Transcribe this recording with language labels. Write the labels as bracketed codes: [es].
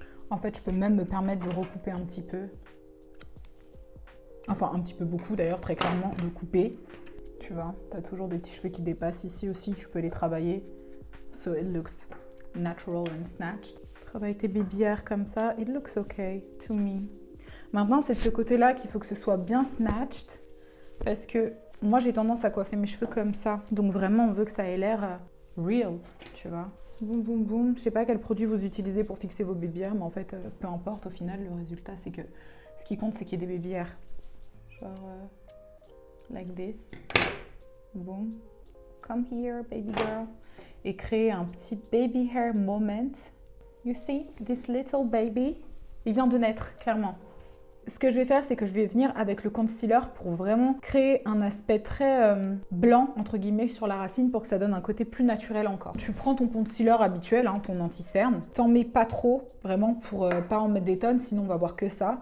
[fr] En fait, je peux même me permettre de recouper un petit peu. Enfin, un petit peu beaucoup d'ailleurs, très clairement, de couper. Tu vois, tu as toujours des petits cheveux qui dépassent ici aussi, tu peux les travailler. [en] So it looks natural and snatched. [fr] Travaille tes baby hairs comme ça, [en] it looks okay to me. [fr] Maintenant, c'est de ce côté-là qu'il faut que ce soit bien snatched. Parce que moi, j'ai tendance à coiffer mes cheveux comme ça. Donc vraiment, on veut que ça ait l'air real, tu vois. Boum, boum, boum. Je sais pas quel produit vous utilisez pour fixer vos baby hairs, mais en fait, peu importe. Au final, le résultat, c'est que ce qui compte, c'est qu'il y ait des baby hairs. Genre, [en] like this. Boom. Come here, baby girl. [fr] Et créer un petit baby hair moment. [en] You see, this little baby. [fr] Il vient de naître, clairement. Ce que je vais faire, c'est que je vais venir avec le concealer pour vraiment créer un aspect très blanc, entre guillemets, sur la racine pour que ça donne un côté plus naturel encore. Tu prends ton concealer habituel, hein, ton anti-cerne. T'en mets pas trop, vraiment, pour pas en mettre des tonnes, sinon on va voir que ça.